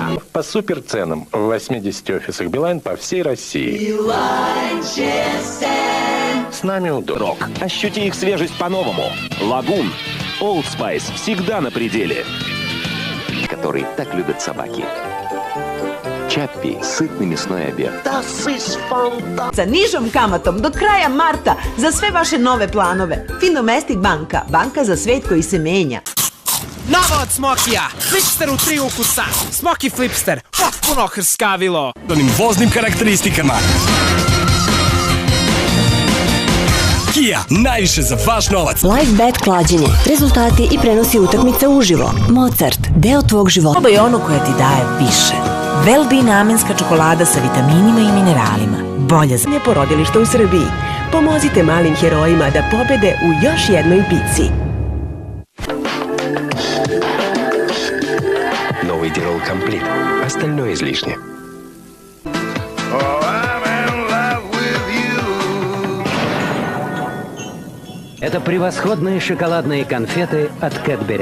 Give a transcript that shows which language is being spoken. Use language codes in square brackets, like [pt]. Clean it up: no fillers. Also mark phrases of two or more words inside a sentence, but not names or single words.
[ru] По суперценам в 80 офисах Билайн по всей России. С нами удобно. Рок. Ощути их свежесть по-новому. Лагун. Old Spice. Всегда на пределе. Который так любят собаки. Чаппи. Сытный мясной обед. [sr] Sa nižom kamatom do kraja marta za sve vaše nove planove. Finomestic banka. Banka za svet koji se menja. Novo od Smokija! Flipster u 3 ukusa! Smoki Flipster! Potpuno hrskavilo! Onim voznim karakteristikama. Kia, najviše za vaš novac. Live bet klađenje. Rezultati i prenosi utakmice uživo. Mozart, deo tvog života. Probaj onu koja ti daje više. Velbi namenska čokolada sa vitaminima i mineralima. Bolja za porodilište u Srbiji. Pomozite malim herojima da pobede u još jednoj bici. [ru] Новый Тирол комплит. Остальное излишне. Это превосходные шоколадные конфеты от Кэтбери.